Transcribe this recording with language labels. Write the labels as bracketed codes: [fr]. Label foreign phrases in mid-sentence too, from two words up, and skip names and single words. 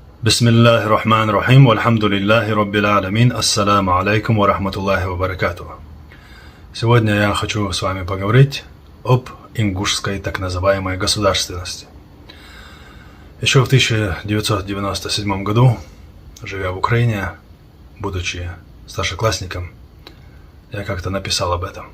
[ar] بسم الله الرحمن الرحيم والحمد لله رب العالمين السلام عليكم ورحمة الله وبركاته. [ru] Сегодня я хочу с вами поговорить об ингушской так называемой государственности. Еще в 1997 году, живя в Украине, будучи старшеклассником, я как-то написал об этом.